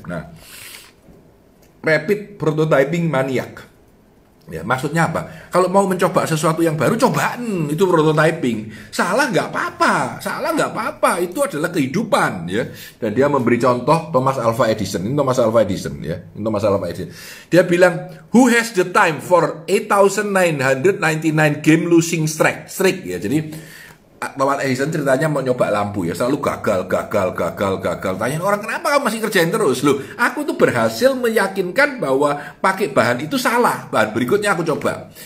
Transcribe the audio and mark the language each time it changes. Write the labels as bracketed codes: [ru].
[id] Nah, rapid prototyping maniac. Ya, maksudnya apa? Kalau mau mencoba sesuatu yang baru, cobaan, itu prototyping. Salah nggak apa-apa, itu adalah kehidupan ya. Dan dia memberi contoh Thomas Alva Edison. Ini Thomas Alva Edison ya. Ini Thomas Alva Edison. [en] Dia bilang, who has the time for 8,999 game losing streak ya. [id] Jadi Thomas Edison ceritanya mau nyoba lampu ya, selalu gagal. Tanya orang, kenapa kamu masih kerjain terus? Loh, aku tuh berhasil meyakinkan bahwa pakai bahan itu salah. Bahan berikutnya aku coba.